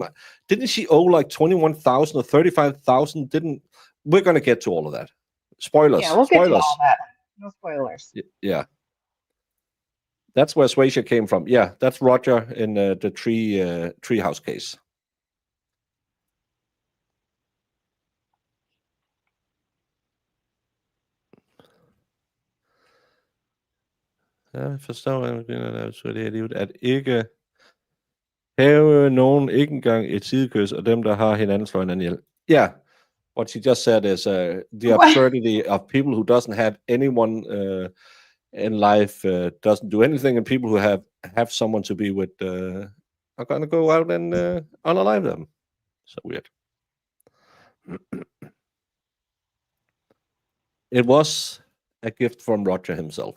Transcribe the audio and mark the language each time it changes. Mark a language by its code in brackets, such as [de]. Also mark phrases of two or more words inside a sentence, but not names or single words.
[en] Didn't she owe like 21,000 or 35,000? We're going to get to all of that. Spoilers. Yeah, we'll get Spoilers. to all that. No spoilers. Yeah. That's where Swayshire came from. Yeah, that's Roger in the treehouse case. [da] Jeg forstår, at det er livet, at ikke have nogen ikke engang et sidekys, og dem, der har hinanden, slår hinanden ihjel. [en] Yeah, what she just said is the absurdity of people who doesn't have anyone in life, doesn't do anything, and people who have someone to be with are going to go out and unalive them. So weird. It was a gift from Roger himself.